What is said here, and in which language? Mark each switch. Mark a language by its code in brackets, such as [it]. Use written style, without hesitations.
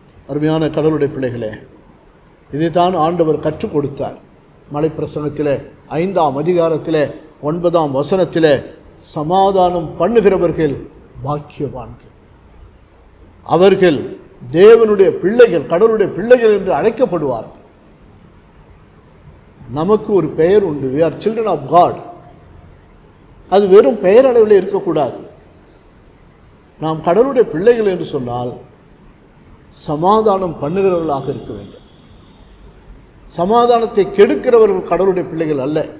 [ta] அருமையான கடவுளுடைய பிள்ளைகளே, இதைத்தான் ஆண்டவர் கற்றுக் கொடுத்தார். மலைப்பிரசங்கத்தில் 5ஆம் அதிகாரத்தில் 9ஆம் வசனத்தில், சமாதானம் பண்ணுகிறவர்கள் பாக்கியவான்கள், அவர்கள் தேவனுடைய பிள்ளைகள், கடவுளுடைய பிள்ளைகள் என்று அழைக்கப்படுவார்கள். நமக்கு ஒரு பெயர் உண்டு, [en] we are children of God. [ta] அது வெறும் பெயர் அளவில் இருக்கக்கூடாது. நாம் கடவுளுடைய பிள்ளைகள் என்று சொன்னால் சமாதானம் பண்ணுகிறவர்களாக இருக்க வேண்டும். சமாதானத்தை கெடுக்கிறவர்கள் கடவுளுடைய பிள்ளைகள் அல்ல.